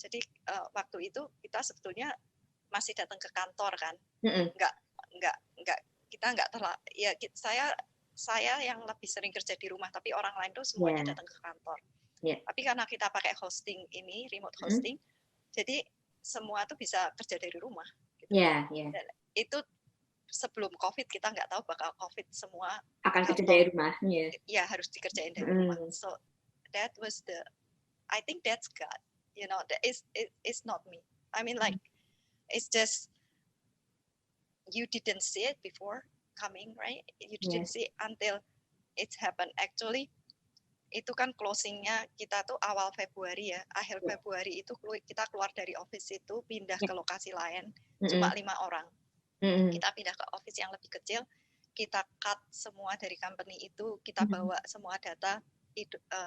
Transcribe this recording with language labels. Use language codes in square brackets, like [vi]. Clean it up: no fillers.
[id] Jadi waktu itu kita sebetulnya masih datang ke kantor kan, kita nggak ya saya yang lebih sering kerja di rumah, tapi orang lain tuh semuanya datang ke kantor. Tapi karena kita pakai hosting ini, remote hosting, jadi semua tuh bisa kerja dari rumah. Gitu. Dan itu sebelum COVID kita nggak tahu bakal COVID semua akan kerja dari rumah. Ya harus dikerjain dari rumah. [en] So that was I think that's God. You know, that it's not me. I mean, like, it's just you didn't see it before coming, right? You didn't see it until it happened. [id] Actually, itu kan closingnya kita tuh awal Februari ya, akhir Februari itu kita keluar dari office itu pindah ke lokasi lain, cuma 5 orang. Kita pindah ke office yang lebih kecil, kita cut semua dari company itu, kita bawa semua data itu.